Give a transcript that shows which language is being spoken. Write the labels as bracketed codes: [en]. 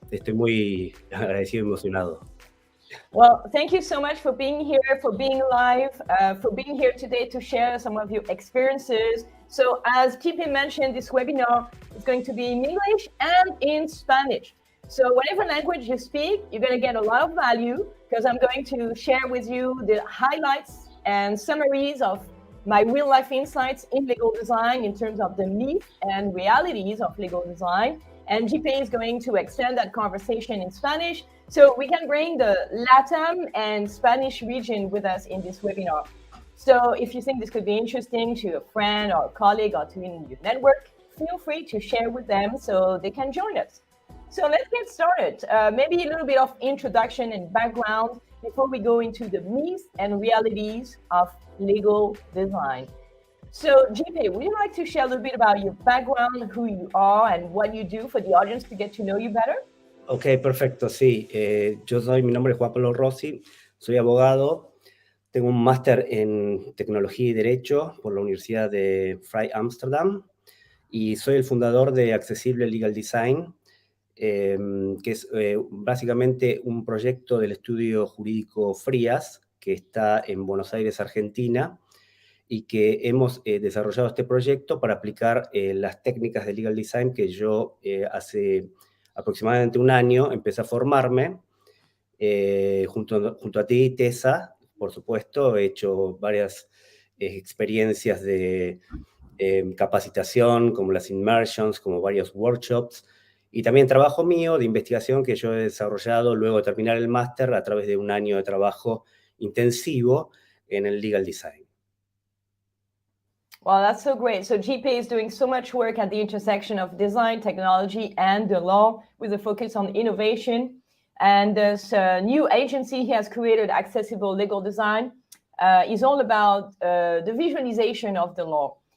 [es] Estoy muy agradecido y emocionado. [en] Well, thank you so much for being here, for being live, for being here today to share some of your experiences. So as JP mentioned, this webinar is going to be in English and in Spanish. So whatever language you speak, you're going to get a lot of value because I'm going to share with you the highlights and summaries of my real life insights in legal design in terms of the myths and realities of legal design. And JP is going to extend that conversation in Spanish so we can bring the LATAM and Spanish region with us in this webinar. So if you think this could be interesting to a friend or a colleague or to in your network, feel free to share with them so they can join us. So let's get started. Maybe a little bit of introduction and background before we go into the myths and realities of legal design. So JP, would you like to share a little bit about your background, who you are, and what you do for the audience to get to know you better? [es] Ok, perfecto, sí. Mi nombre es JP Rossi, soy abogado, tengo un máster en Tecnología y Derecho por la Universidad de Vrij Amsterdam y soy el fundador de Accessible Legal Design, que es básicamente un proyecto del estudio jurídico Frías, que está en Buenos Aires, Argentina, y que hemos desarrollado este proyecto para aplicar las técnicas de legal design que yo hace aproximadamente un año empecé a formarme junto a ti, Tessa, por supuesto. He hecho varias experiencias de capacitación, como las immersions, como varios workshops, y también trabajo mío de investigación que yo he desarrollado luego de terminar el máster a través de un año de trabajo intensivo en el legal design. [en] Well, that's so great. So JP is doing so much work at the intersection of design, technology, and the law with a focus on innovation. And this new agency he has created, Accessible Legal Design, is all about the visualization of the law.